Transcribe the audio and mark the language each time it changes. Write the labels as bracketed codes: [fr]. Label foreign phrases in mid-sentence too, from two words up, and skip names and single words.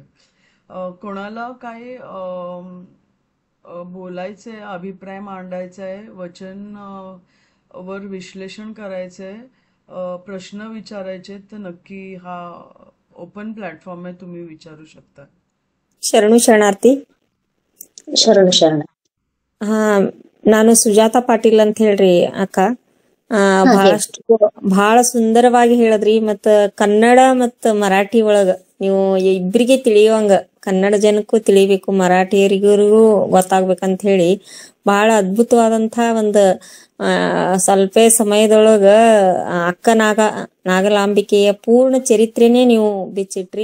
[mr] कोणाला काय बोलायचंय, अभिप्राय मांडायचा आहे, वचन वर विश्लेषण करायचंय, प्रश्न विचारायचे, तर नक्की हा ओपन प्लॅटफॉर्म आहे, तुम्ही विचारू शकता. [kn] ಶರಣಾರ್ಥಿ. ಶರಣ. ನಾನು ಸುಜಾತಾ ಪಾಟೀಲ್ ಅಂತ ಹೇಳ್ರಿ ಅಕ್ಕ. ಬಹಳ ಸುಂದರವಾಗಿ ಹೇಳಿದ್ರಿ. ಮತ್ತ ಕನ್ನಡ ಮತ್ತ ಮರಾಠಿ ಒಳಗ ನೀವು ಇಬ್ಬರಿಗೆ ತಿಳಿಯುವಂಗ, ಕನ್ನಡ ಜನಕ್ಕೂ ತಿಳಿಬೇಕು, ಮರಾಠಿಯರಿಗೂ ಗೊತ್ತಾಗ್ಬೇಕಂತ ಹೇಳಿ ಬಹಳ ಅದ್ಭುತವಾದಂತ ಒಂದು ಸ್ವಲ್ಪ ಸಮಯದೊಳಗ ಅಕ್ಕ ನಾಗಲಾಂಬಿಕೆಯ ಪೂರ್ಣ ಚರಿತ್ರೆನೇ ನೀವು ಬಿಚ್ಚಿಟ್ರಿ.